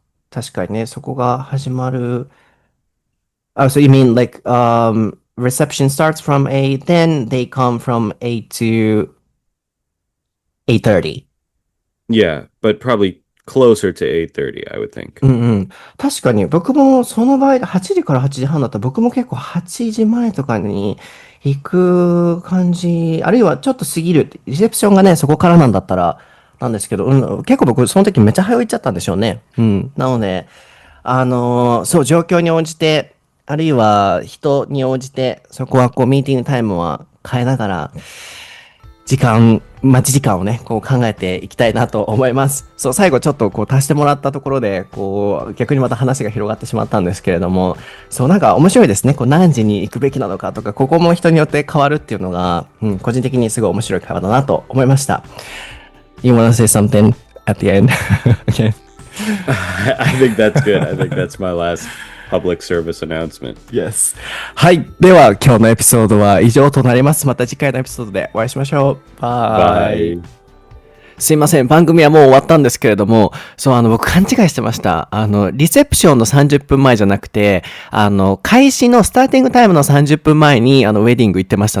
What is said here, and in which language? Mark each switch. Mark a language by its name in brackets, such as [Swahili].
[Japanese] 確かにね、そこが始まる。 [English] So you mean like reception starts from 8, then they come from 8 to 8:30. Yeah, but probably closer to 8:30, I would think. [Japanese] うんうん。確かに僕もその場合、8時から8時半だったら僕も結構8時前とかに行く感じ、あるいはちょっと過ぎる。リセプションがね、そこからなんだったらなんですけど、結構僕その時めっちゃ早い行っちゃったんでしょうね。うん。なので、そう、状況に応じて、あるいは人に応じて、そこはこうミーティングタイムは変えながら、待ち時間をね、こう考えていきたいなと思います。そう、最後ちょっとこう足してもらったところで、こう、逆にまた話が広がってしまったんですけれども、そう、なんか面白いですね。こう、何時に行くべきなのかとか、ここも人によって変わるっていうのが、個人的にすごい面白い会話だなと思いました。 [English] You wanna say something at the end? Okay. I think that's good. I think that's my last public service announcement. Yes. [Japanese] はい。では、今日のエピソードは以上となります。また次回のエピソードでお会いしましょう。バイ。すいません。番組はもう終わったんですけれども、そう、僕勘違いしてました。リセプションの30分前じゃなくて、開始のスターティングタイムの30分前に、ウェディング行ってました。